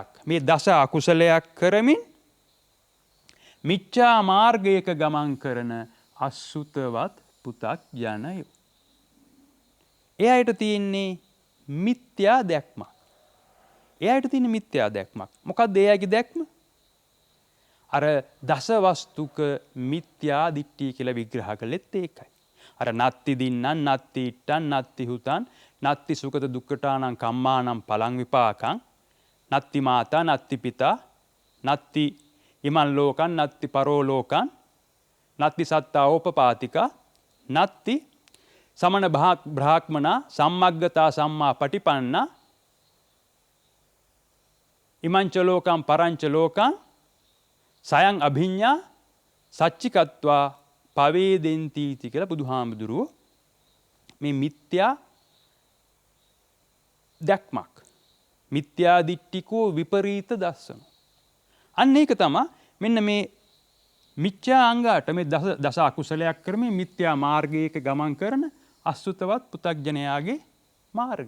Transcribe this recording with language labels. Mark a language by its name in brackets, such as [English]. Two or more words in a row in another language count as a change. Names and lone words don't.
[Sinhala] මේ දස අකුසලයක් කරමින් මිච්ඡා මාර්ගයක ගමන් කරන අසුතවත් පුතග්ජනයෝ. ඒ අයට තියෙන්නේ මිත්‍යා දැක්මක්. ඒ අයට තියෙන මිත්‍යා දැක්මක්. මොකක්ද ඒ අයගේ දැක්ම? අර දසවස්තුක මිත්‍යා දිට්ඨිය කියලා විග්‍රහ කළෙත් ඒකයි. [Pali] අර නත්ති දින්නං නත්ති ඉට්ටං නත්ති හුතං නත්ති සුඛත දුක්ඛටානං කම්මානං පලං විපාකං නත්ති මාතා නත්ති පිතා නත්ති ඉමන් ලෝකං නත්ති පරෝ ලෝකං නත්ති සත්තා ඕපපාතිකා නත්ති සමන බ්‍රාහ්මනා සම්මග්ගතා සම්මා පටිපන්නා ඉමංච ලෝකං පරංච ලෝකං සයං අභිඤ්ඤා සච්චිකත්වා පවේදෙන්තිති [Sinhala] කියලා බුදුහාමුදුරුවෝ මේ මිත්‍යා දැක්මක් [Pali] මිත්‍යා දිට්ඨිකෝ විපරීත දස්සන. [Sinhala] අන්න ඒක තමයි මෙන්න මේ මිත්‍යා අංගාට මේ දස අකුසලයක් කරමින් මිත්‍යා මාර්ගයක ගමන් කරන අසුතවත් පුතග්ජනයාගේ මාර්ගය.